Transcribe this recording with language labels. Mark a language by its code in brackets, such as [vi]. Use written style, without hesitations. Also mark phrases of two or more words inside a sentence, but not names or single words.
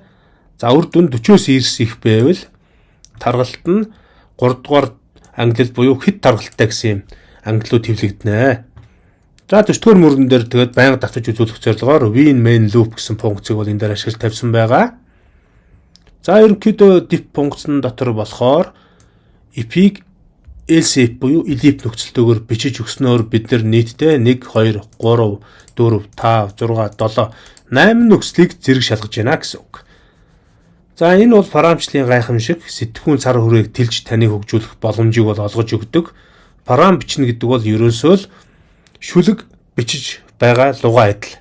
[mn] За үр дүн 40-оос эрс их байвал таргалт нь 3 дугаар ангилал буюу хэд таргалтай гэсэн юм ангиллууд хэвлэгдэнэ. За 40-р мөрөн дээр тэгээд байнга давтаж үзүүлэх зорилгоор [en] win main loop [mn] гэсэн функцийг бол энэ дээр ашиглаж тавьсан байгаа. За ерөнхийдөө diff функцны дотор болохоор if-ийг [en] else if [mn] буюу elif нөхцөлтөөр бичиж өгснөөр бид нар нийтдээ 1 2 3 4 5 6 7 8 нөхцөлийг зэрэг шалгаж байна гэсэн үг. За энэ бол параметрийн гайхамшиг сэтгүүн цар хүрээг тэлж таныг хөгжүүлэх боломжийг бол олгож өгдөг. Парам бичнэ гэдэг бол ерөөсөө л шүлэг бичиж байгаа лугаа адил.